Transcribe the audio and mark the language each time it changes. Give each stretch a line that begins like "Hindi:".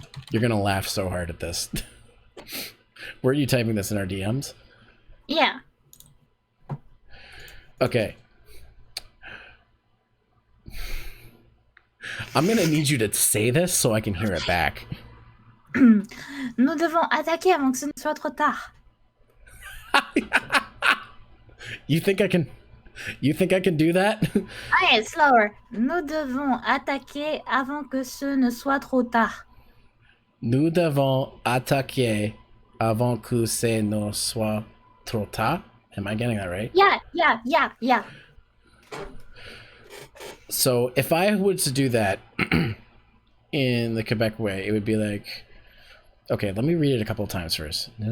English: You're gonna laugh so hard at this. Were you typing this in our DMs? Yeah. Okay. I'm gonna need you to say this so I can hear it back.
French: Nous devons attaquer avant que ce ne soit trop tard.
English: You think I can do that? Allez, slower.
French: Nous devons attaquer avant que ce ne soit trop tard. Nous devons attaquer avant que ce ne soit trop tard.
English: Am I getting that right? Yeah. So if I was to do that in the Quebec way, it would be like, okay, let me read it a couple of times first.